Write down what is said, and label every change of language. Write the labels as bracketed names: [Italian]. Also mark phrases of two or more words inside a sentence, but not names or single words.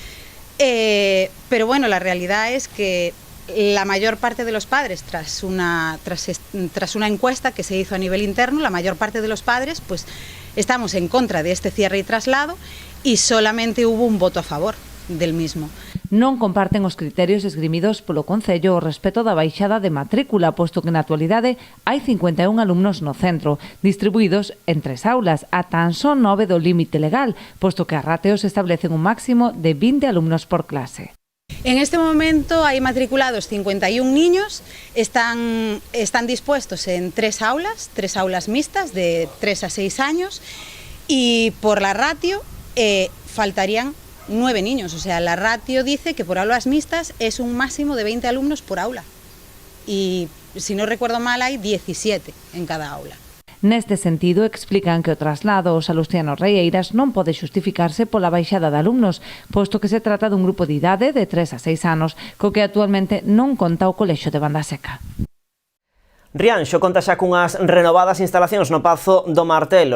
[Spanish] Pero bueno, la realidad es que la mayor parte de los padres, tras una encuesta que se hizo a nivel interno, la mayor parte de los padres pues estamos en contra de este cierre y traslado, y solamente hubo un voto a favor del mismo. [Galician] Non comparten os criterios esgrimidos polo Concello ao respecto da baixada de matrícula, posto que na actualidade hai 51 alumnos no centro, distribuídos en 3 aulas, a tan só 9 do límite legal, posto que as ratios establecen un máximo de 20 alumnos por clase. [Spanish] En este momento hay matriculados 51 niños, están dispuestos en 3 aulas mixtas de 3 a 6 años, y por la ratio faltarían 9 niños, o sea, la ratio dice que por aulas mixtas es un máximo de 20 alumnos por aula, y si no recuerdo mal hay 17 en cada aula. [Galician] Neste sentido, explican que o traslado aos salustianos reieiras non pode xustificarse pola baixada de alumnos, posto que se trata dun grupo de idade de 3 a 6 anos, co que actualmente non conta o Colexio de Banda Seca. Rianxo conta xa cunhas renovadas instalacións no Pazo do Martelo.